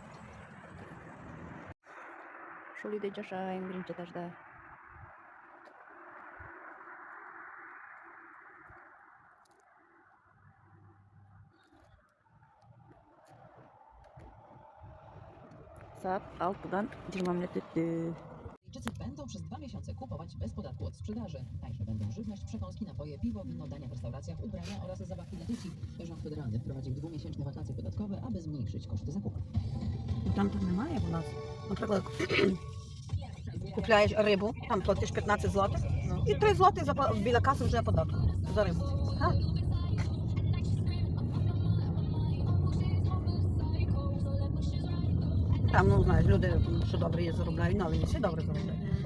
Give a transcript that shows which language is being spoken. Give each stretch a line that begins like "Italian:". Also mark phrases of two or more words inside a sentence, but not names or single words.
Kyrgyz: Ошол үйдө жашайм, биринчи этажда. Саат 6-дан 20 минут өттү.
Polish: Będą przez 2 miesiące kupować bez podatku od sprzedaży. Tańsze będą żywność, przekąski, napoje, piwo, wino, dania w restauracjach, ubrania oraz zabawki dla dzieci. Rząd federalny wprowadził 2-miesięczne wakacje podatkowe, aby zmniejszyć koszty zakupów.
Ukrainian: Там так немає у нас. Наприклад, купляєш рибу, там платиш 15 злотих, і 3 злотих біля каси вже податку за рибу. Там, ну, знаєш, люди, що добре є, заробляють, але не всі добре заробляють.